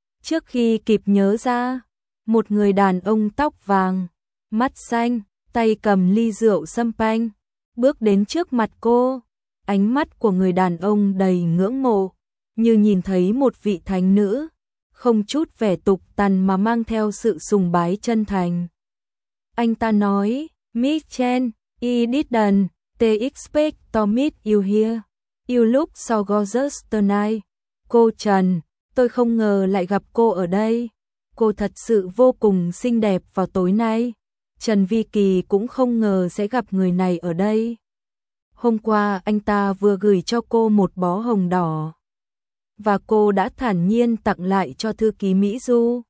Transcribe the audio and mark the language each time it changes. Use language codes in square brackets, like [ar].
[vi] Trước khi kịp nhớ ra, một người đàn ông tóc vàng, mắt xanh, tay cầm ly rượu sâm panh, bước đến trước mặt cô. Ánh mắt của người đàn ông đầy ngưỡng mộ, như nhìn thấy một vị thánh nữ, không chút vẻ tục tằn mà mang theo sự sùng bái chân thành. Anh ta nói, [en] Michel, I didn't, te expect to meet you here. You look so gorgeous tonight. [vi] Cô Trần, tôi không ngờ lại gặp cô ở đây. Cô thật sự vô cùng xinh đẹp vào tối nay. Trần Vi Kỳ cũng không ngờ sẽ gặp người này ở đây. Hôm qua anh ta vừa gửi cho cô một bó hồng đỏ. Và cô đã thản nhiên tặng lại cho thư ký Mỹ Du.